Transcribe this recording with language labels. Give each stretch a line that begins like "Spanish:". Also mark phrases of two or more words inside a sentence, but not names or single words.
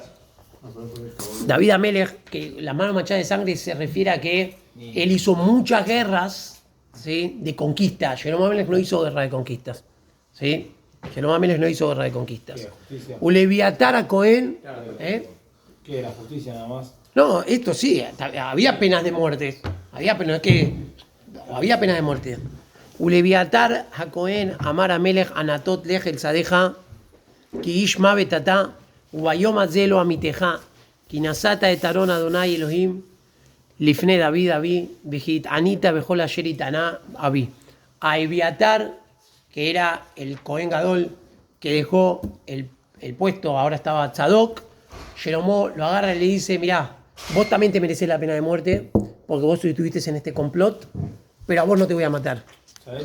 Spanish: David Amelech, que la mano manchada de sangre se refiere a que él hizo muchas guerras, ¿sí?, de conquista. Shelomo Amelech no hizo guerra de conquistas. ¿Sí? Shelomo Amelech no hizo guerra de conquistas.
Hebrew: ולאביתר הכהן.
Spanish: ¿Qué era? Justicia nada más. No, esto sí, había penas de muerte. Había penas de muerte.
Hebrew: ולאביתר הכהן אמר המלך ענתות לך על שדיך כי איש מות אתה וביום הזה לא אמיתך כי נשאת את ארון אדני אלהים לפני דוד אבי וכי התענית בכל אשר התענה אבי.
Spanish: A Eviatar, que era el
Hebrew: כהן גדול
Spanish: que dejó el puesto, ahora estaba Tzadok, Shlomo lo agarra y le dice, mirá, vos también te mereces la pena de muerte porque vos estuviste en este complot, pero a vos no te voy a matar. ¿Sabés